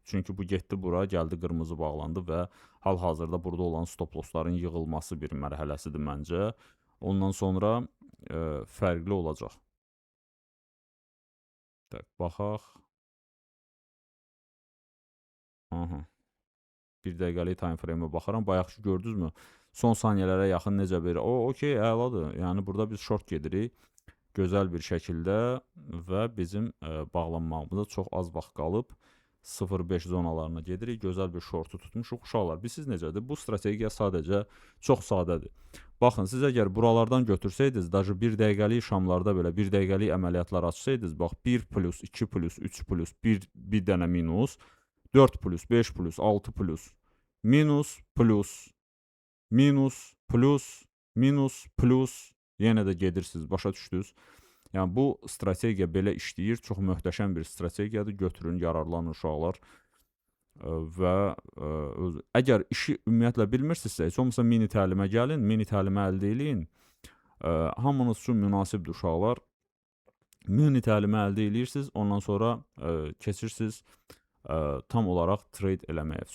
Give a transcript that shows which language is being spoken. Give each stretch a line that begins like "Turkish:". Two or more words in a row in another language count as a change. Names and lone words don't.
Azerbaijani: Çünki bu getdi bura, gəldi qırmızı bağlandı və hal-hazırda burada olan stop lossların yığılması bir mərhələsidir məncə. Ondan sonra fərqli olacaq. Tak, baxaq. Aha. 1 dəqiqəlik
English: time frame-
Azerbaijani: ə baxıram. Bayaqki gördünüzmü? Son saniyələrə yaxın necə bir okey, əladır. Yəni burada biz short gedirik gözəl bir şəkildə və bizim bağlanmağımıza çox az vaxt qalıb 0.5 zonalarına gedirik. Gözəl bir shortu tutmuşuq. Uşaqlar, bilirsiniz necədir? Bu strategiya sadəcə çox sadədir. Baxın, siz əgər buralardan götürsəydiniz, даже 1 dəqiqəlik şamlarda belə 1 dəqiqəlik əməliyyatlar açsaydınız, bax 1 plus, 2 plus, 3 plus, 1 dənə minus, 4 plus, 5 plus, 6 plus, minus, plus, minus, plus, minus, plus, yenə də gedirsiniz, başa düşdünüz? Yəni, bu strategiya belə işləyir, çox möhtəşəm bir strategiyadır, götürün, yararlanın uşaqlar və əgər işi ümumiyyətlə bilmirsinizsə, heç olmasa mini təlimə gəlin, mini təlimə əldə eləyin, hamınız üçün münasibdir uşaqlar, mini təlimə əldə eləyirsiniz, ondan sonra keçirsiniz tam olaraq trade eləməyə.